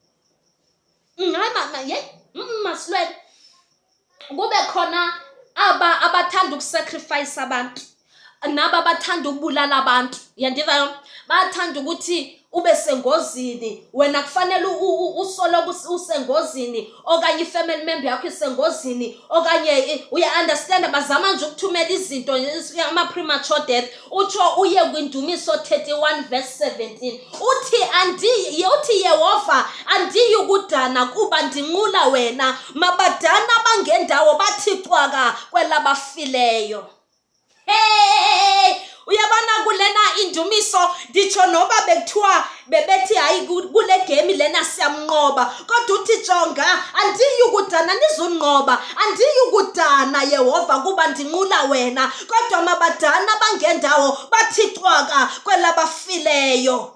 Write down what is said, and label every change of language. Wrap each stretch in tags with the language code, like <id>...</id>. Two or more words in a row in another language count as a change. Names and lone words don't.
<xh>Masilweni kube khona abathanda ukusacrifice abantu, naba abathanda ukubulala abantu. Yandiva bathanda ukuthi ube sengozini, wena kufanele usolo usengozini okanye</xh> <en>ifamily member</en> <xh>yakho isengozini okanye uya understand bazama nje ukuthumela izinto ama</xh> <en>premature death.</en> <xh>Utsho uye kwindumiso 31 verse 17 uthi Yehova andiyi ukudana kuba ndinqula wena, mabadana bangendawo bathi cwaka kwelabafileyo. Hey, uyabona kulena indumiso nditsho noba bekuthiwa bebethi hayi kule game lena siyamnqoba, kodwa uthi jonga andiyi ukudana nizunqoba, andiyi ukudana Yehova kuba ndinqula wena, kodwa mabadana bangendawo bathi cwaka kwelabafileyo.</xh>